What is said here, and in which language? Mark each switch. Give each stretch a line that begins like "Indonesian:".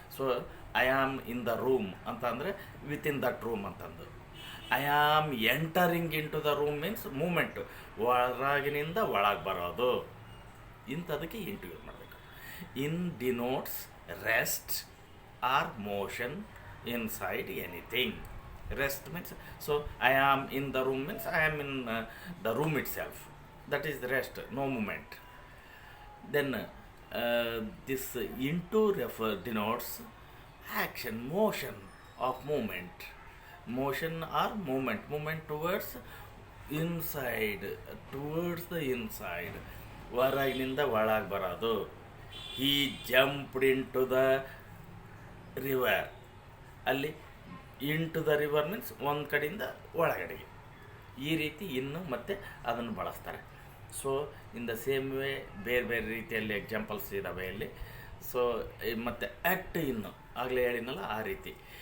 English: so I am in the room
Kannada: ಅಂತ ಅಂದರೆ
English: within that room
Kannada: ಅಂತಂದು.
English: I am entering into the room means moment,
Kannada: ಹೊರಗಿನಿಂದ ಒಳಗೆ ಬರೋದು. ಇಂಥದಕ್ಕೆ ಇಂಟು ಯೂಸ್ ಮಾಡಬೇಕು.
English: In denotes rest or motion inside anything. Rest means, so I am in the room means I am in the room itself. That is the rest, no movement. Then this into denotes action, motion of movement. Motion or movement. Movement towards inside, towards the inside.
Kannada: ಹೊರಗಿನಿಂದ ಒಳಗೆ ಬರೋದು.
English: He jumped into the river.
Kannada: ಅಲ್ಲಿ
English: into the river means
Kannada: ಒಂದು ಕಡೆಯಿಂದ ಒಳಗಡೆಗೆ. ಈ ರೀತಿ ಇನ್ನು ಮತ್ತೆ ಅದನ್ನು ಬಳಸ್ತಾರೆ.
English: so in the same way
Kannada: ಬೇರೆ ಬೇರೆ ರೀತಿಯಲ್ಲಿ ಎಕ್ಸಾಂಪಲ್ಸ್ ಇದ್ದಾವೆ ಇಲ್ಲಿ. ಸೊ ಮತ್ತು ಅಟ್ ಇನ್ನು ಆಗಲೇ ಹೇಳಿನಲ್ಲ ಆ ರೀತಿ.